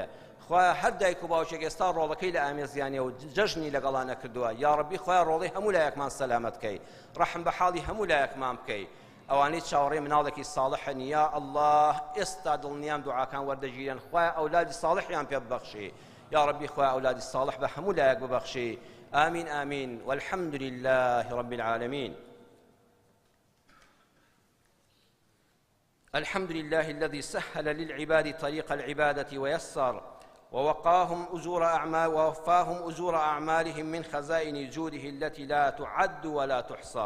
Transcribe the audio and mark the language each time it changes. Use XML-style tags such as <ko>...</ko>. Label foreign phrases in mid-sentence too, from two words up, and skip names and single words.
<ckb>خوای هەر دایک و باوچێک ئێستا ڕۆڵەکەی لە ئامێزیانێ و جەژنی لەگەڵان نەکردووە، یا ڕەبی خوای ڕۆڵەی هەموو لایەکمان سەلامەت بکەی، ڕەحم بە حاڵی هەموو لایەکمان بکەی. ئەوانەی چاوەڕێی مناڵێکی ساڵحن، یا الله ئێستا دڵنیام دوعاکان وەردەگیرن، خوای ئەولادی ساڵحیان پێ ببەخشی. یا ڕەبی خوای ئەولادی ساڵح بە هەموو لایەک ببەخشی.</ckb> <ar>آمين آمين والحمد لله رب العالمين. الحمد لله الذي سهل للعباد طريق العبادة ويسر ووفاهم أجور أعمالهم من خزائن جوده التي لا تعد ولا تحصر.</ar>